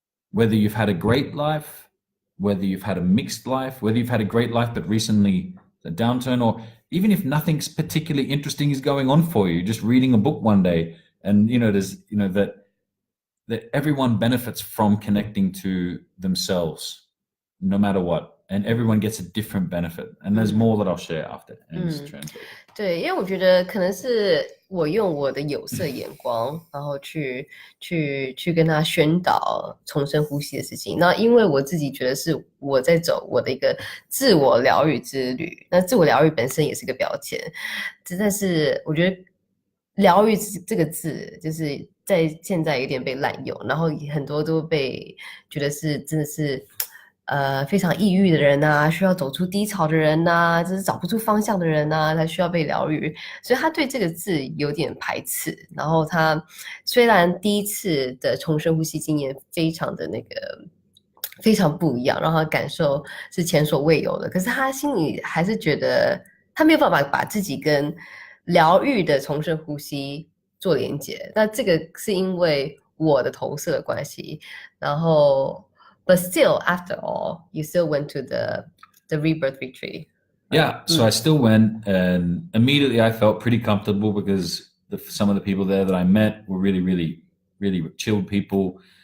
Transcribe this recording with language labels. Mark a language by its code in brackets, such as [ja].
[en] whether you've had a great life, whether you've had a mixed life, whether you've had a great life but recently a downturn, or even if nothing particularly interesting is going on for you, just reading a book one day, and there's that everyone benefits from connecting to themselves, no matter what, and everyone gets a different benefit. And there's more that I'll share after. Translate. [zh] 对，因为我觉得可能是我用我的有色眼光，然后去跟他宣导重深呼吸的事情。那因为我自己觉得是我在走我的一个自我疗愈之旅，那自我疗愈本身也是个标签，但是我觉得疗愈这个字就是在现在有点被滥用，然后很多都被觉得是真的是非常抑郁的人啊，需要走出低潮的人啊，就是找不出方向的人啊，他需要被疗愈，所以他对这个字有点排斥。然后他虽然第一次的重深呼吸经验非常的那个非常不一样，让他感受是前所未有的，可是他心里还是觉得他没有办法把自己跟疗愈的重深呼吸做连结。那这个是因为我的投射的关系，然后 [en] but still after all you still went to the rebirth retreat. Yeah, so I still went, and immediately I felt pretty comfortable because some of the people there that I met were really, really, really chilled people.